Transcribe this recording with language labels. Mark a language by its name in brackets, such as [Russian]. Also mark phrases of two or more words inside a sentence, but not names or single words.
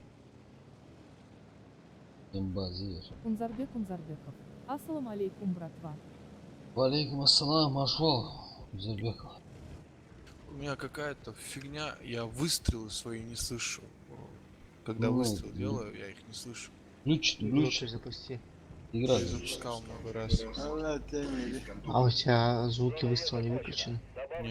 [Russian] Базир. Кунзарбеков. [Arabic] السلام عليكم, братва. وعليكم السلام, Ашвал. [Russian] Зарбеков. У меня какая-то фигня, я выстрелы свои не слышу. Когда Ну, выстрел ну. делаю, я их не слышу. Ключ, Запусти. игра. Я запускал много раз. А у тебя звуки выстрела не выключены? Нет.